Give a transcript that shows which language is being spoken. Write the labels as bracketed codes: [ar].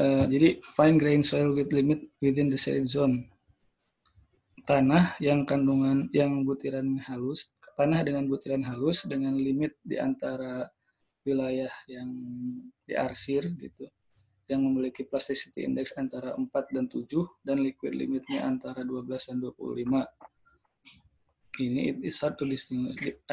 [id] Jadi [en] fine grain soil with limit within the shaded zone. [id] Tanah yang butiran halus, tanah dengan butiran halus dengan limit di antara wilayah yang diarsir gitu, yang memiliki plasticity index antara 4 dan 7 dan liquid limitnya antara 12 dan 25. Ini [en] it is hard to distinguish.